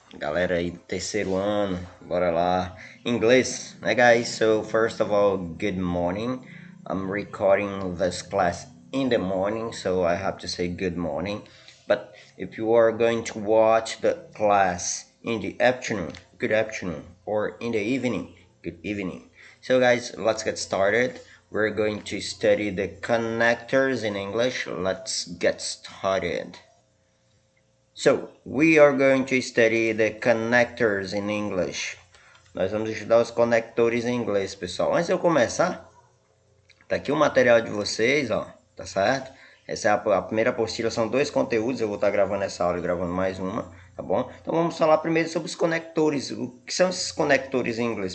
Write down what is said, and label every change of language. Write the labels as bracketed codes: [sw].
[pt] Galera aí do terceiro ano, bora lá. Inglês, né, guys? [en] So, first of all, good morning. I'm recording this class in the morning, so I have to say good morning. But if you are going to watch the class in the afternoon, good afternoon, or in the evening, good evening. So, guys, let's get started. We're going to study the connectors in English. Let's get started. So, we are going to study the connectors in English. [pt] Nós vamos estudar os conectores em inglês, pessoal. Antes de eu começar, tá aqui o material de vocês, ó, tá certo? Essa é a primeira apostila, são dois conteúdos, eu vou estar gravando essa aula e gravando mais uma, tá bom? Então vamos falar primeiro sobre os conectores. O que são esses conectores em inglês?